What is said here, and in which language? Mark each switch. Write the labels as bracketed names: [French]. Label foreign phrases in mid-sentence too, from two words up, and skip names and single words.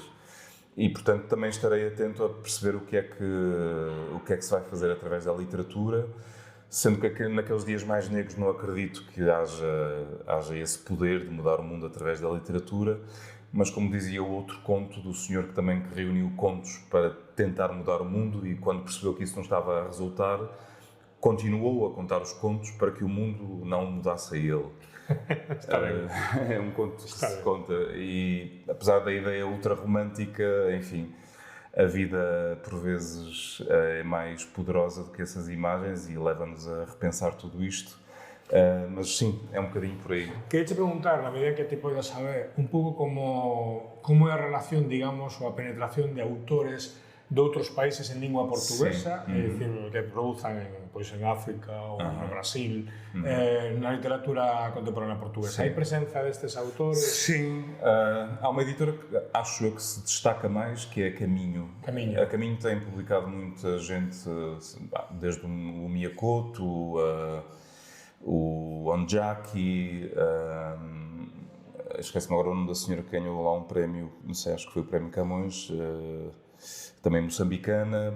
[Portuguese] E, portanto, também estarei atento a perceber o que é que se vai fazer através da literatura, sendo que naqueles dias mais negros não acredito que haja esse poder de mudar o mundo através da literatura, mas, como dizia o outro conto do senhor que reuniu contos para tentar mudar o mundo, e quando percebeu que isso não estava a resultar, continuou a contar os contos para que o mundo não mudasse a ele. Está bem. É um conto que Está se bem. conta e, apesar da ideia ultra romântica, enfim, a vida por vezes é mais poderosa do que essas imagens e leva-nos a repensar tudo isto. Mas sim, é um bocadinho por aí. [Galician] Quería te preguntar, na medida que te puedas saber, un pouco como é a relación, digamos, ou a penetración de autores de outros países en lingua portuguesa, Sí. é dicir, que produzan en África ou no Brasil, na literatura contemporánea portuguesa. Hai presenza destes autores? [Portuguese] Sim, há uma editora que acho eu que se destaca mais, que é a Caminho. Caminho. A Caminho tem publicado muita gente, desde o Miyakoto, o Onjaki, esquece-me agora o nome da senhora que ganhou lá um prémio, não sei, acho que foi o Prémio Camões, também moçambicana.